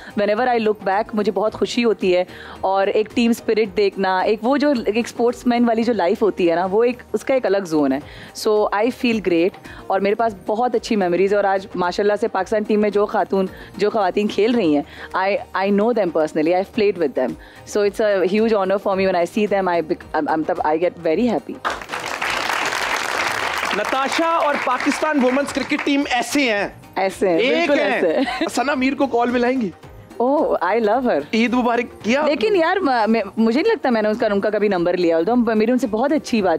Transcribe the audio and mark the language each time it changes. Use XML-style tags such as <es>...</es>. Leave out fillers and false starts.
<en>whenever I look back</en> <hi>मुझे बहुत खुशी होती है। और एक टीम स्पिरिट देखना, एक वो जो एक स्पोर्ट्समैन वाली जो लाइफ होती है ना, वो एक उसका एक अलग जोन है।</hi> <en>so I feel great</en> <hi>और मेरे पास बहुत अच्छी मेमोरीज। और आज माशाल्लाह से पाकिस्तान टीम में जो ख़वातीन खेल रही हैं,</hi> <en>I know them personally. I've played with them, so it's a huge honor for me when I see them. I get very happy.</en> <hi>Natasha और पाकिस्तान वुमेन्स क्रिकेट टीम ऐसे हैं, एक है। सना मीर को call मिलाएंगी?</hi> <en>Oh, I love her.</en> <hi>Eid मुबारक किया। लेकिन यार मुझे नहीं लगता मैंने उनका कभी नंबर लिया, तो मेरी उनसे बहुत अच्छी बात।</hi>